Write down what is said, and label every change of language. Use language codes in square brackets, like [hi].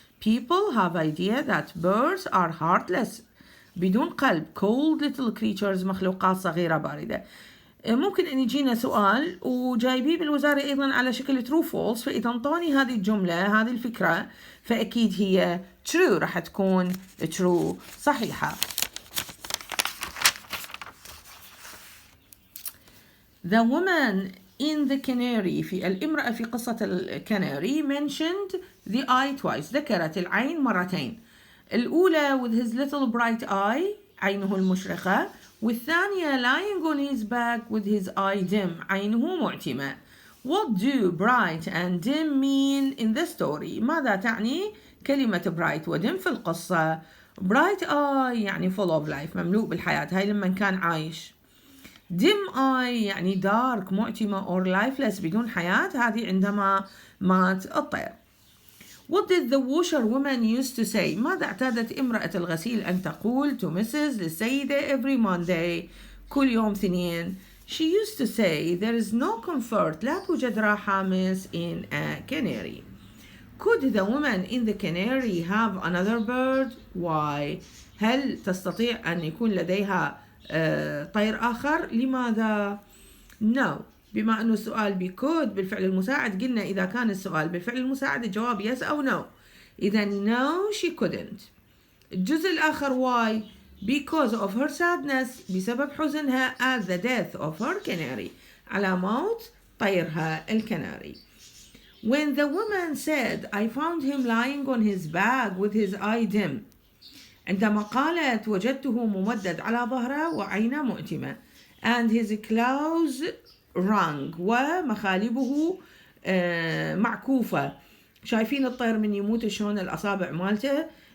[en] People have idea that birds are heartless [ar] بدون قلب [en] cold little creatures [ar] مخلوقات صغيرة باردة. ممكن أن يجينا سؤال وجايبيه بالوزارة أيضا على شكل [en] true false [ar] فإذا انطوني هذه الجملة هذه الفكرة فأكيد هي [en] true [ar] راح تكون [en] true [ar] صحيحة. [en] The woman in the canary [ar] في الامرأة في قصة الكناري [en] mentioned the eye twice [ar] ذكرت العين مرتين. الأولى [en] with his little bright eye [ar] عينه المشرقة والثانية [en] lying on his back with his eye dim [ar] عينه معتمة. [en] What do bright and dim mean in the story [ar] ماذا تعني كلمة [en] bright وdim [ar] في القصة. [en] bright eye [ar] يعني [en] full of life [ar] مملوء بالحياة هاي لما كان عايش. [en] dim eye [ar] يعني [en] dark [ar] معتمة [en] or lifeless [ar] بدون حياة هذه عندما مات الطير. [en] What did the washerwoman used to say [ar] ماذا اعتادت امرأة الغسيل أن تقول [en] to Mrs. [ar] للسيدة [en] every Monday [ar] كل يوم اثنين. [en] She used to say there is no comfort [ar] لا توجد راحة [en] miss in a canary. Could the woman in the canary have another bird? Why? [ar] هل تستطيع أن يكون لديها طير آخر؟ لماذا؟ [en] No. [ar] بما أنه السؤال بكود بالفعل المساعد قلنا إذا كان السؤال بالفعل المساعد الجواب [en] yes [ar] أو [en] no. [ar] إذا [en] no she couldn't. [ar] الجزء الآخر [en] why? Because of her sadness [ar] بسبب حزنها [en] at the death of her canary [ar] على موت طيرها الكناري. [en] When the woman said I found him lying on his back with his eye dim [ar] عندما قالت وجدته ممدد على ظهره وعينه مؤتمة [en] and his claws wrung [ar] ومخالبه معكوفة. شايفين الطير من يموت شلون الأصابع مالته